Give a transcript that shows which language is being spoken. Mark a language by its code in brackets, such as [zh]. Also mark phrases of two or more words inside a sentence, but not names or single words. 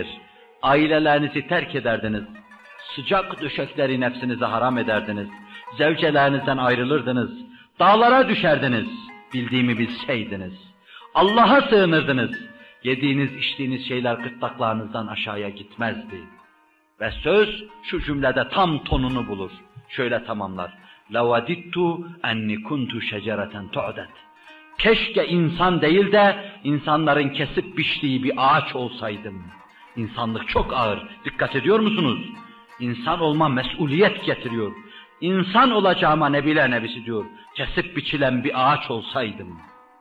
[tr] Ailelerinizi terk ederdiniz, sıcak döşekleri nefsinize haram ederdiniz, zevcelerinizden ayrılırdınız, dağlara düşerdiniz, bildiğimi bilseydiniz. Allah'a sığınırdınız, yediğiniz içtiğiniz şeyler gırtlaklarınızdan aşağıya gitmezdi. Ve söz şu cümlede tam tonunu bulur. Şöyle tamamlar. [ar] لَوَدِدْتُ اَنِّ كُنْتُ شَجَرَةً تُعْدَدْ. [tr] Keşke insan değil de insanların kesip biçtiği bir ağaç olsaydım. İnsanlık çok ağır. Dikkat ediyor musunuz? İnsan olma mesuliyet getiriyor. İnsan olacağıma Nebiler nebisi diyor. Kesip biçilen bir ağaç olsaydım.